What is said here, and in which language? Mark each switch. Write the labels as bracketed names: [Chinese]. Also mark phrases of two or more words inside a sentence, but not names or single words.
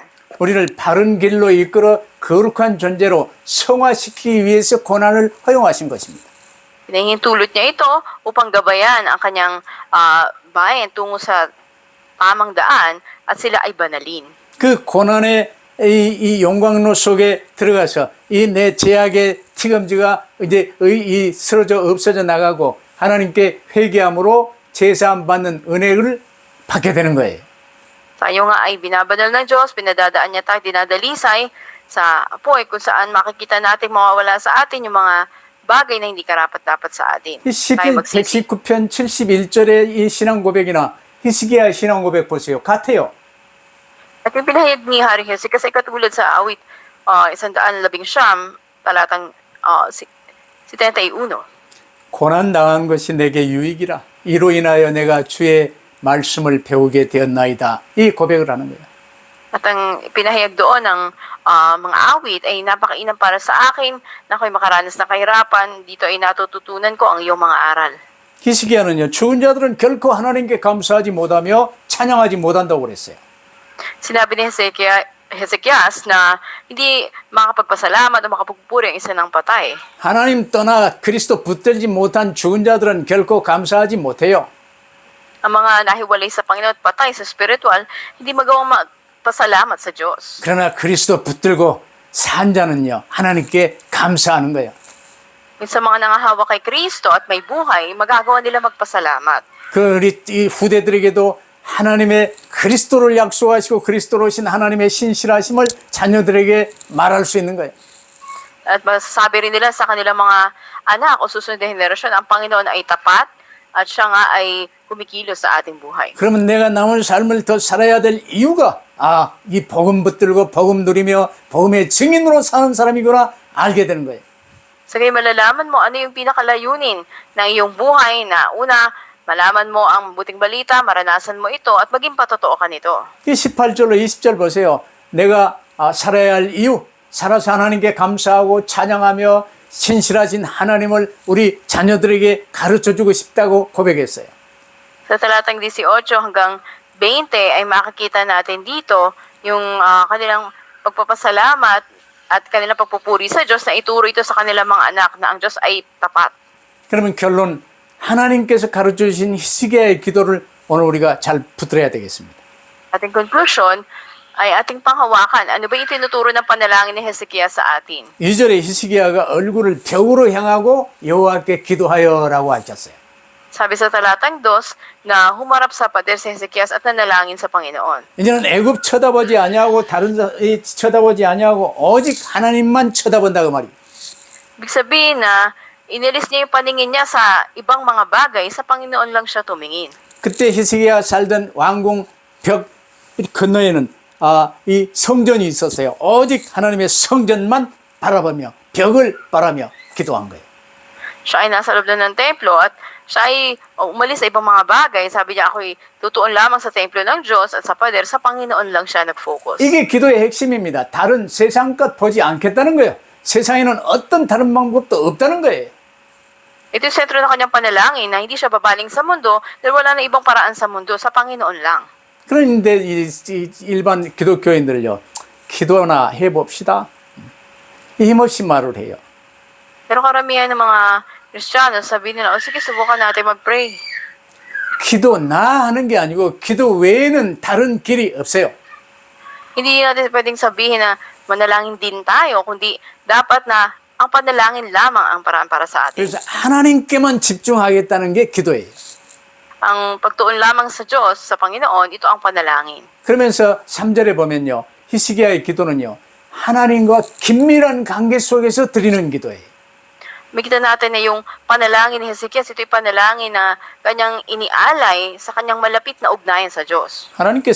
[Korean] 우리를 바른 길로 이끌어 거룩한 존재로 성화시키기 위해서 고난을 허용하신 것입니다. [Filipino] Pinahintulot niya ito upang gabayan ang kanyang bayan tungo sa tamang daan at sila ay banalin. [Korean] 그 고난의 이 용광로 속에 들어가서 이 내 죄악의 티금지가 이제 이 쓰러져 없어져 나가고 하나님께 회개함으로 제사함 받는 은혜를 받게 되는 거예요. [Filipino] Tayo nga ay binabanal ng Diyos, pinadadaan niya tayo, dinadalisay sa apoy kung saan makikita natin mawawala sa atin yung mga bagay na hindi karapat-dapat sa atin. [Korean] 이 시편 119편 71절의 이 신앙 고백이나 히스기야의 신앙 고백 보세요. 같아요. [Filipino] At yung pinahayag ni Haring Hezekiah kasi katulad sa awit 119, talatang 71. [Korean] 고난 당한 것이 내게 유익이라. 이로 인하여 내가 주의 말씀을 배우게 되었나이다. 이 고백을 하는 거예요. [Filipino] At ang pinahayag doon ng mga awit ay napakainam para sa akin na ako'y makaranas ng kahirapan. Dito ay natututunan ko ang iyong mga aral. [Korean] 히스기야는요, 죽은 자들은 결코 하나님께 감사하지 못하며 찬양하지 못한다고 그랬어요. [Filipino] Sinabi ni Hezekias na hindi makapagpasalamat o makapagpupuri ang isa ng patay. [Korean] 하나님 떠나 그리스도 붙들지 못한 죽은 자들은 결코 감사하지 못해요. [Filipino] Ang mga nahiwalay sa Panginoon at patay sa spiritual, hindi magawang magpasalamat sa Diyos. [Korean] 그러나 그리스도 붙들고 산 자는요, 하나님께 감사하는 거예요. [Filipino] Sa mga nangahawa kay Kristo at may buhay, magagawa nila magpasalamat. [Korean] 그 우리 이 후대들에게도 하나님의 그리스도를 약속하시고 그리스도로 오신 하나님의 신실하심을 자녀들에게 말할 수 있는 거예요. [Filipino] At masasabi rin nila sa kanilang mga anak o susunod na henerasyon, ang Panginoon ay tapat at siya nga ay kumikilos sa ating buhay. [Korean] 그러면 내가 남은 삶을 더 살아야 될 이유가 이 복음 붙들고 복음 누리며 복음의 증인으로 사는 사람이구나 알게 되는 거예요. [Filipino] So kayo malalaman mo ano yung pinakalayunin ng iyong buhay na una, malaman mo ang buting balita, maranasan mo ito at maging patotoo ka nito. [Korean] 이 18절로 20절 보세요. 내가 살아야 할 이유, 살아서 하나님께 감사하고 찬양하며 신실하신 하나님을 우리 자녀들에게 가르쳐주고 싶다고 고백했어요. [Filipino] Sa talatang 18 hanggang 20 ay makikita natin dito yung kanilang pagpapasalamat at kanilang pagpupuri sa Diyos na ituro ito sa kanilang mga anak na ang Diyos ay tapat. [Korean] 그러면 결론, 하나님께서 가르쳐주신 히스기야의 기도를 오늘 우리가 잘 붙들어야 되겠습니다. [Filipino] Ating conclusion ay ating panghawakan. Ano ba yung tinuturo ng panalangin ni Hezekiah sa atin? [Korean] 2절에 히스기야가 얼굴을 벽으로 향하고 여호와께 기도하여라고 하셨어요. [Filipino] Sabi sa talatang 2 na humarap sa pader si Hezekiah at nanalangin sa Panginoon. [Korean] 이제는 애굽 쳐다보지 아니하고 다른 쳐다보지 아니하고 오직 하나님만 쳐다본다 그 말이에요. [Filipino] Ibig sabihin na inilis niya yung paningin niya sa ibang mga bagay, sa Panginoon lang siya tumingin. [Korean] 그때 히스기야 살던 왕궁 벽 건너에는 이 성전이 있었어요. 오직 하나님의 성전만 바라보며 벽을 바라며 기도한 거예요. [Filipino] Siya ay nasa loob ng templo at siya ay umalis sa ibang mga bagay. Sabi niya, ako'y tutuon lamang sa templo ng Diyos at sa pader, sa Panginoon lang siya nag-focus. [Korean] 이게 기도의 핵심입니다. 다른 세상 것 보지 않겠다는 거예요. 세상에는 어떤 다른 방법도 없다는 거예요. [Filipino] Ito yung sentro ng kanyang panalangin na hindi siya babaling sa mundo dahil wala na ibang paraan sa mundo, sa Panginoon lang. [Korean] 그런데 이 일반 기독교인들요, 기도나 해봅시다. 힘없이 말을 해요. [Filipino] Pero karamihan ng mga Kristiyano, sabi nila, sige, subukan natin mag-pray. [Korean] 기도 나 하는 게 아니고 기도 외에는 다른 길이 없어요. [Filipino] Hindi natin pwedeng sabihin na manalangin din tayo, kundi dapat na ang panalangin lamang ang paraan para sa atin. [Korean] 그래서 하나님께만 집중하겠다는 게 기도예요. [Filipino] Ang pagtuon lamang sa Diyos, sa Panginoon, ito ang panalangin. [Korean] 그러면서 3절에 보면요, 히스기야의 기도는요, 하나님과 긴밀한 관계 속에서 드리는 기도예요. [Filipino] Makita natin na yung panalangin ni Hezekiah, ito'y panalangin na kanyang inialay sa kanyang malapit na ugnayan sa Diyos.